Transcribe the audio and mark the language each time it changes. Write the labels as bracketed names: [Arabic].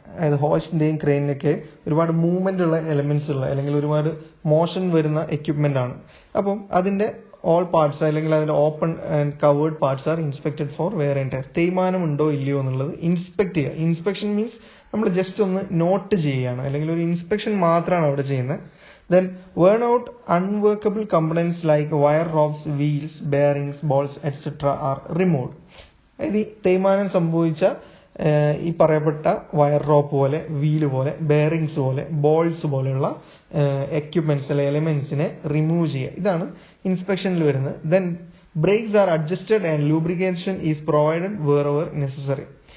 [Malayalam] അതായത് ഹോയിസ്റ്റിന്റെയും ക്രെയിനിനൊക്കെ ഒരുപാട് മൂവ്മെന്റ് ഉള്ള എലമെന്റ്സ് ഉള്ള അല്ലെങ്കിൽ ഒരുപാട് മോഷൻ വരുന്ന എക്യുപ്മെന്റ് ആണ്. അപ്പം അതിന്റെ [English] all parts [Malayalam] അല്ലെങ്കിൽ അതിന്റെ [English] Open and covered parts are inspected for wear and tear. [Malayalam] തേയ്മാനം ഉണ്ടോ ഇല്ലയോ എന്നുള്ളത് ഇൻസ്പെക്ട് ചെയ്യുക. ഇൻസ്പെക്ഷൻ മീൻസ് നമ്മൾ ജസ്റ്റ് ഒന്ന് നോട്ട് ചെയ്യുകയാണ്, അല്ലെങ്കിൽ ഒരു ഇൻസ്പെക്ഷൻ മാത്രമാണ് അവിടെ ചെയ്യുന്നത്. [English] Then worn out unworkable components like wire ropes, wheels, bearings, bolts, etc. are removed. [Malayalam] ഇത് തേയ്മാനം സംഭവിച്ച ഈ പറയപ്പെട്ട വയർ റോപ്പ് പോലെ, വീല് പോലെ, ബെയറിങ്സ് പോലെ, ബോൾസ് പോലെയുള്ള എക്യുപ്മെന്റ്സ് അല്ലെ എലിമെന്റ്സിനെ റിമൂവ് ചെയ്യുക. ഇതാണ് ഇൻസ്പെക്ഷനിൽ വരുന്നത്. [English] Then brakes are adjusted and lubrication is provided wherever necessary.